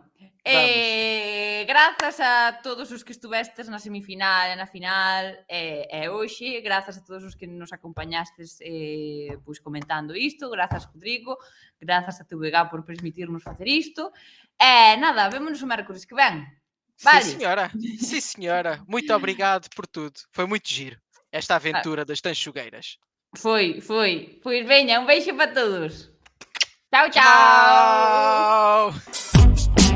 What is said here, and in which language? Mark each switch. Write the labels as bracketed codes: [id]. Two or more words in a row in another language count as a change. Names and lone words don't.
[gl] Grazas a todos os que estuvestes na semifinal e na final e hoxe, grazas a todos os que nos acompañastes pois comentando isto, grazas Rodrigo, grazas a TVG por permitirnos facer isto e nada, vémonos o mércores que ven. Vale? [pt] Sim, senhora. Muito obrigado por tudo. Foi muito giro. Esta aventura das tanchugueiras. Foi. [gl] Pois veña, un beijo para todos. Chao, [pt] Tchau.